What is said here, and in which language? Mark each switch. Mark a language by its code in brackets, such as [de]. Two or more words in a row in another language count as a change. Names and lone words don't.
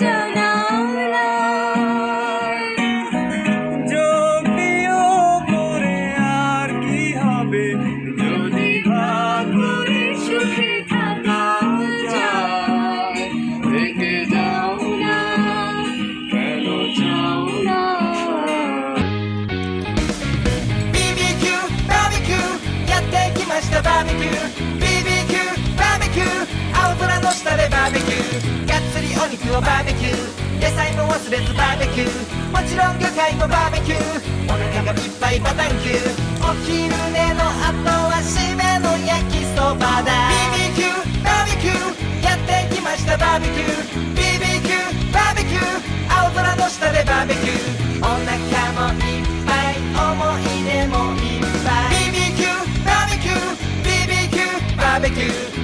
[bn] যদিও করে আর কি হবে, যদি ভাগ করে সুখে থাকা যায়, থেকে যাও না কেন চাও না। [en] BBQ barbecue [ja] やってきましたバーベキュー [en] BBQ barbecue [ja] 青空の下でバーベキューがっつりお肉をバーベキュー野菜も忘れずバーベキューもちろん魚介もバーベキューお腹がいっぱいバタンキューお昼寝の後は締めの焼きそばだ [en] BBQ barbecue [ja] やってきましたバーベキュー [en] BBQ barbecue [ja] 青空の下でバーベキューお腹もいっぱい思い出もいっぱい [en] BBQ barbecue BBQ barbecue